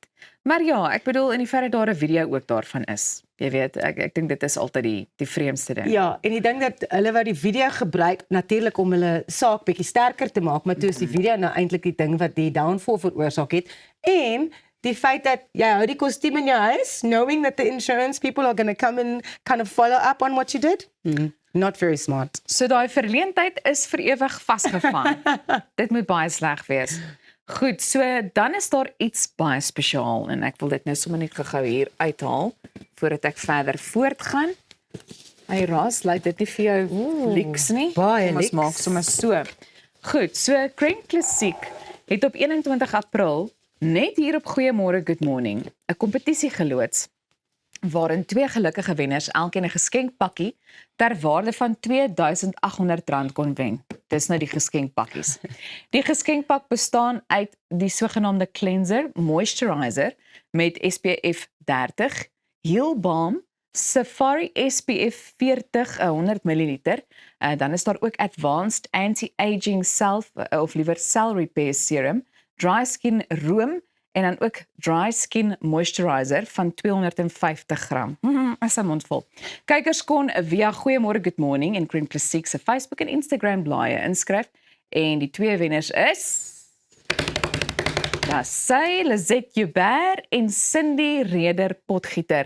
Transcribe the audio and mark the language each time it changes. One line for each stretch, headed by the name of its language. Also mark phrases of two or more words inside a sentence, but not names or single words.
Afrikaans: Maar ja, ek bedoel in die verre daar 'n video ook daarvan is. Jy weet, ek dink dit is altyd die vreemdste ding. Ja, en ek dink dat hulle wou die video gebruik natuurlik om hulle saak bietjie sterker te maak, maar toe is die video nou eintlik die ding wat die downfall veroorsaak het. En die feit dat jy hou die kostuum in jou huis,
English: knowing that the insurance people are going to come and kind of follow up on what you did. Not very smart.
Afrikaans: So daai verleentheid is vir ewig vasgevang. Dit moet baie sleg wees. Goed, so dan is daar iets baie spesiaal en ek wil dit nou sommer net gou hier uithaal voordat ek verder voortgaan. Hy ras, lyk dit nie vir jou leaks nie? baie Kom ons leaks. maak sommer so. Goed, so Crane Klassiek het op 21 April net hier op Goeiemôre Good Morning 'n kompetisie geloods waarin 2 gelukkige wenners elkeen 'n geskenkpakkie ter waarde van R2800 kon wen. Dis nou die geskenkpakkies. Die geskenkpak bestaan uit die sogenaamde cleanser, moisturizer met SPF 30, Heal Balm, Safari SPF 40, 100 ml. Dan is daar ook Advanced Anti-Aging Cell Repair Serum, Dry Skin Room en dan ook Dry Skin Moisturizer van 250 gram. Is 'n mondvol. Kykers kon via Goeiemôre Good Morning en Crane Klassiek se Facebook en Instagram blaaie inskryf en die 2 wenners is Sy Lizette Joubert en Cindy Reder Potgieter.